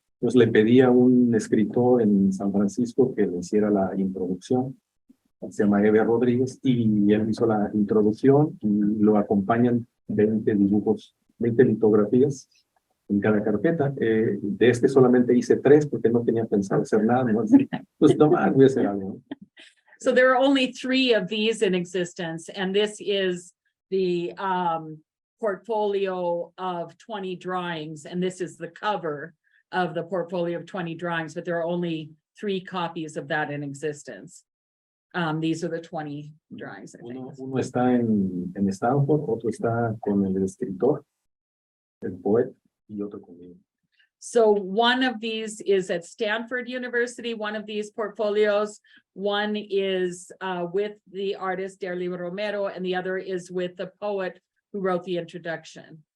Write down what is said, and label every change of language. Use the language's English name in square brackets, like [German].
[Spanish] Entonces le pedí a un escritor en San Francisco que le hiciera la introducción. Se llama Eve Rodríguez, y él hizo la introducción y lo acompañan 20 dibujos, 20 litografías en cada carpeta. De este solamente hice 3 porque no tenía pensado hacer nada, ¿no? Pues no, voy a hacer algo. [English] So there are only 3 of these in existence, and this is the portfolio of 20 drawings, and this is the cover of the portfolio of 20 drawings, but there are only 3 copies of that in existence. These are the 20 drawings. [Spanish] Uno está en Stanford, otro está con el escritor, el poeta, y otro conmigo. [English] So one of these is at Stanford University, one of these portfolios. One is with the artist Derli Romero, and the other is with the poet who wrote the introduction.